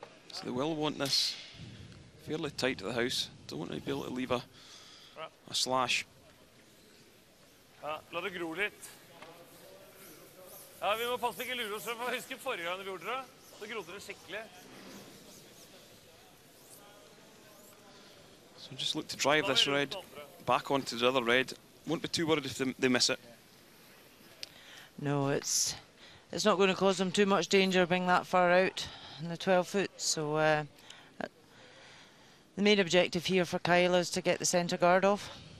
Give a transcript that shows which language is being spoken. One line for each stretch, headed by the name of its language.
English: So they will want this fairly tight to the house. Don't want to be able to leave a slash.
Norwegian: Ja, la det gro litt. Ja, vi må passe på ikke lure oss, for jeg husker forrige gang vi gjorde det, så grodde det skikkelig.
English: So just look to drive this red back onto the other red. Won't be too worried if they miss it. No, it's not going to cause them too much danger being that far out in the 12-foot. So the main objective here for Kyle is to get the centre guard off.